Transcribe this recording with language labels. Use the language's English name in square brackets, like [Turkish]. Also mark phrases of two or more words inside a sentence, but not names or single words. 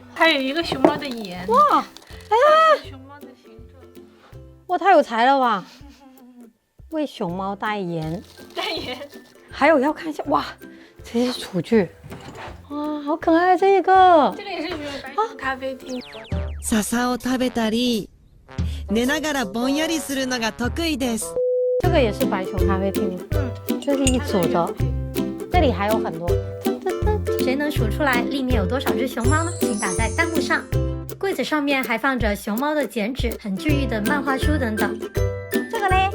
[Chinese] 还有一个熊猫的眼。哇，熊猫的形状。哇，太有才了吧！为熊猫代言，还有要看一下，哇，这些厨具，哇，好可爱这个。这个也是白熊咖啡厅。 [Japanese] 笹を食べたり、寝ながらぼんやりするのが得意です。 [Chinese] 这个也是白熊咖啡厅，这是一组的，这里还有很多。谁能数出来里面有多少只熊猫呢？请打在弹幕上。柜子上面还放着熊猫的剪纸、很治愈的漫画书等等。这个嘞，